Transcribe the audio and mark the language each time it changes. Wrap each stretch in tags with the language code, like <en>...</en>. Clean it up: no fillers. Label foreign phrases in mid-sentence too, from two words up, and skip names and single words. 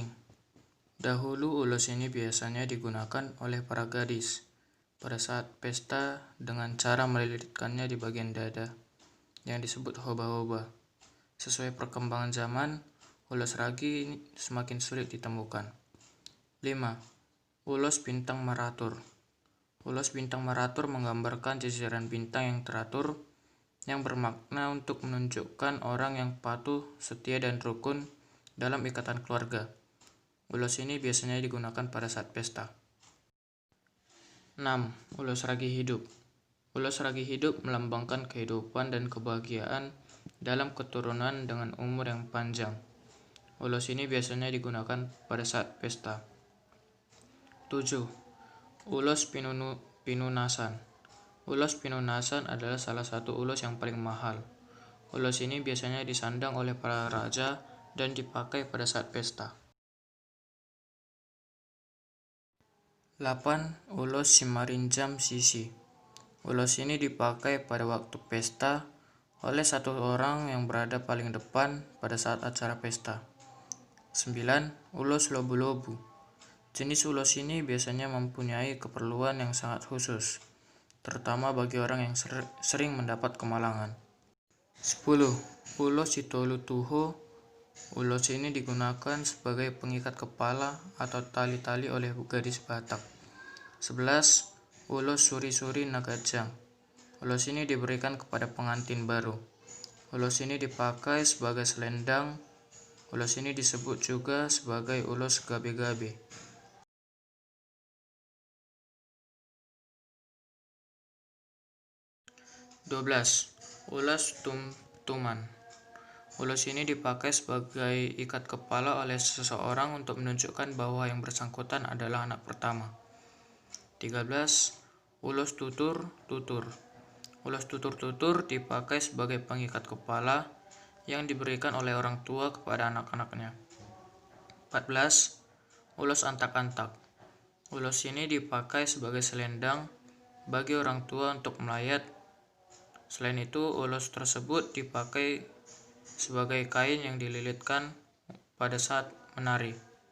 <id>Dahulu ulos ini biasanya digunakan oleh para gadis pada saat pesta dengan cara melilitkannya di bagian dada yang disebut hoba-hoba. Sesuai perkembangan zaman, ulos ragi semakin sulit ditemukan. 5. Ulos bintang meratur. Ulos bintang meratur menggambarkan jajaran bintang yang teratur yang bermakna untuk menunjukkan orang yang patuh, setia, dan rukun dalam ikatan keluarga. Ulos ini biasanya digunakan pada saat pesta. 6. Ulos ragi hidup. Ulos ragi hidup melambangkan kehidupan dan kebahagiaan dalam keturunan dengan umur yang panjang. Ulos ini biasanya digunakan pada saat pesta. 7. Ulos pinunasan. Ulos pinunasan adalah salah satu ulos yang paling mahal. Ulos ini biasanya disandang oleh para raja dan dipakai pada saat pesta. 8. Ulos simarinjam sisi. Ulos ini dipakai pada waktu pesta oleh satu orang yang berada paling depan pada saat acara pesta. 9. Ulos lobu-lobu. Jenis ulos ini biasanya mempunyai keperluan yang sangat khusus, terutama bagi orang yang sering mendapat kemalangan. 10. Ulos sitolutuho. Ulos ini digunakan sebagai pengikat kepala atau tali-tali oleh gadis Batak. 11. Ulos suri-suri nagajang. Ulos ini diberikan kepada pengantin baru. Ulos ini dipakai sebagai selendang. Ulos ini disebut juga sebagai ulos gabe-gabe. 12. Ulos tumtuman. Ulos ini dipakai sebagai ikat kepala oleh seseorang untuk menunjukkan bahwa yang bersangkutan adalah anak pertama. 13. Ulos tutur-tutur. Ulos tutur-tutur dipakai sebagai pengikat kepala yang diberikan oleh orang tua kepada anak-anaknya. 14. Ulos antak-antak. Ulos ini dipakai sebagai selendang bagi orang tua untuk melayat. Selain itu, ulos tersebut dipakai sebagai kain yang dililitkan pada saat menari.</id>